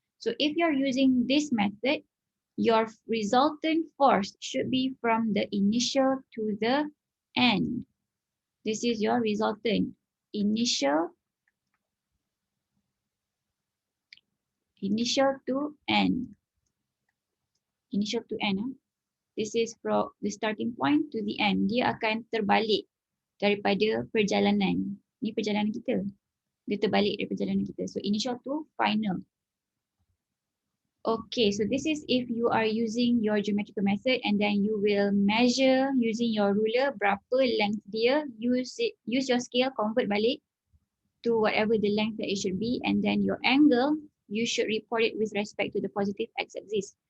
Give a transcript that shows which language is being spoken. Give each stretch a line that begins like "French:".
English: So if you're using this method, your resultant force should be from the initial to the end. This is your resultant. Initial to end. Initial to end. This is from the starting point to the end.
Malay: Dia akan terbalik daripada perjalanan. Ni perjalanan kita. Dia terbalik dari perjalanan kita.
English: So initial to final. Okay, so this is if you are using your geometrical method and then you will measure using your ruler
Malay: berapa length dia.
English: Use your scale, convert balik to whatever the length that it should be, and then your angle you should report it with respect to the positive x-axis.